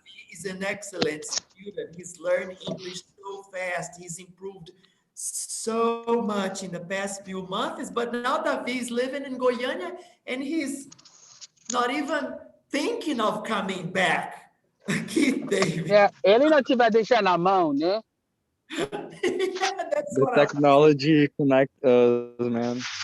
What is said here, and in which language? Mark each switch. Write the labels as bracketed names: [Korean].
[English] he's an excellent student. He's learned English so fast. He's improved so much in the past few months. But now Davi is living in Goiânia, and he's not even thinking of coming back. Keith David. [Portuguese] Yeah, ele não te vai deixar na mão, né? [English] Yeah, that's The what technology connect us, man.